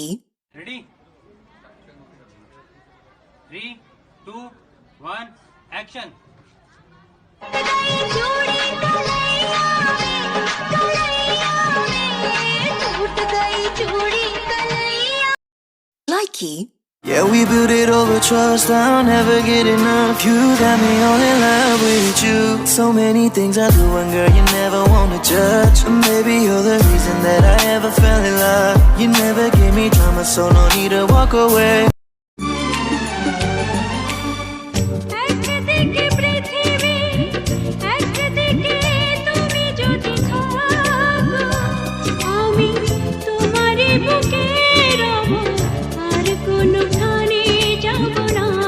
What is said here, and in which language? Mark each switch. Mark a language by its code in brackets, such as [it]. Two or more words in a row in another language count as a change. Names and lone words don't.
[en] Ready? 3, 2, 1, action! [hi] चूड़ी कलैया में टूट गई चूड़ी कलैया লাইকি [en] Yeah, we built it over trust, I'll never get enough. You got me all in love with you. So many things I do, and girl, you never wanna judge. And maybe you're the reason that I ever fell in love. You never gave me drama, so no need to walk away. [bn] একদিকে পৃথিবী একদিকে তুমি যদি থাকো আমি তোমারই বুকে রব আর কোনোখানে যাব না